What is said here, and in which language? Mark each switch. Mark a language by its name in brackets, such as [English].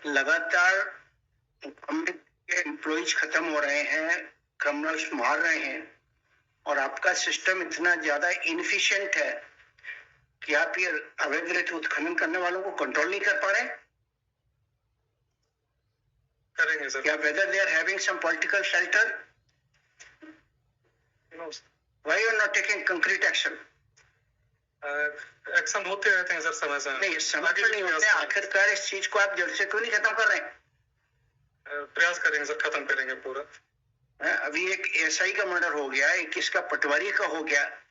[Hindi] लगातार एम्प्लॉइज खत्म हो रहे हैं, क्रिमिनल्स मार रहे हैं और आपका सिस्टम इतना ज्यादा इनफिशिएंट है कि आप ये अवैध रेत उत्खनन करने वालों को कंट्रोल नहीं कर पा रहे हैं। करेंगे सर। क्या [English] whether they are having some political shelter? No. Why you are not taking concrete action? [Hindi] Action होते रहते हैं सर, समय से। नहीं, समय पर नहीं होते हैं। आखिरकार इस चीज को आप जड़ से क्यों नहीं खत्म कर रहे हैं? प्रयास करेंगे सर, खत्म करेंगे पूरा। अभी एक एसआई का मर्डर हो गया, एक इसका पटवारी का हो गया।